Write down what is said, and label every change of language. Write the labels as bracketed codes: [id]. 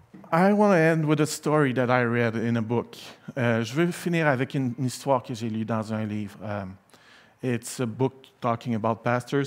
[en] I want to end with a story that I read in a book. [fr] Je veux finir avec une histoire que j'ai lue dans un livre. [en] It's a book talking about pastors.